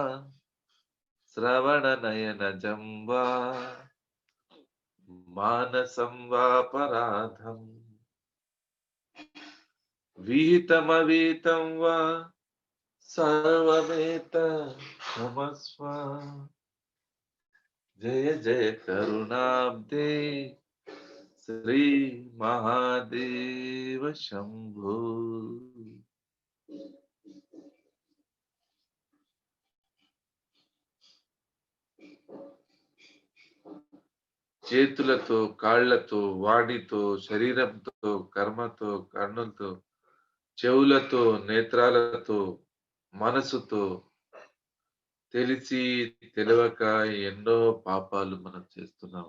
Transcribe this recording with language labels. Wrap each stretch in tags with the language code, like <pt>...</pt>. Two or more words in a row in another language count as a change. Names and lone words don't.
<sa>श्रवणनयनजं वा मानसं वा पराधम् विहितमविहितं वा सर्वमेत क्षमस्व जय जय करुणाब्दे श्री महादेव शंभो</sa> <te>చేతులతో కాళ్లతో వాడితో శరీరంతో కర్మతో కన్నులతో చెవులతో నేత్రాలతో మనసుతో తెలిసి తెలియక ఎన్నో పాపాలు మనం చేస్తున్నాం.</te>